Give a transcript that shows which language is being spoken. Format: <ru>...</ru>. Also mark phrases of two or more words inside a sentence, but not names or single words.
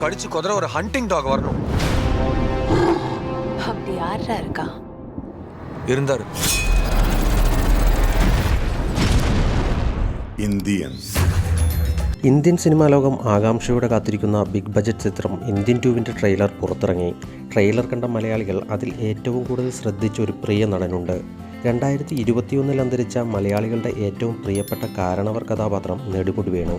<ta>கடிச்சு குதிரை ஒரு ஹண்டிங் டாக் வரணும். அப்படி யாரா இருக்கா? இருந்தாரு.</ta> <ml>ഇന്ത്യൻ സിനിമാ ലോകം ആകാംക്ഷയോടെ കാത്തിരിക്കുന്ന</ml> <en>big budget</en> <ml>ചിത്രം ഇന്ത്യൻ 2 ട്രെയിലർ പുറത്തിറങ്ങി. ട്രെയിലർ കണ്ട മലയാളികൾ അതിൽ ഏറ്റവും കൂടുതൽ ശ്രദ്ധിച്ച ഒരു പ്രിയ നടനുണ്ട്. 2021 അന്തരിച്ച മലയാളികളുടെ ഏറ്റവും പ്രിയപ്പെട്ട കാരണവർ കഥാപാത്രം നെടുമുടി വേണു.</ml>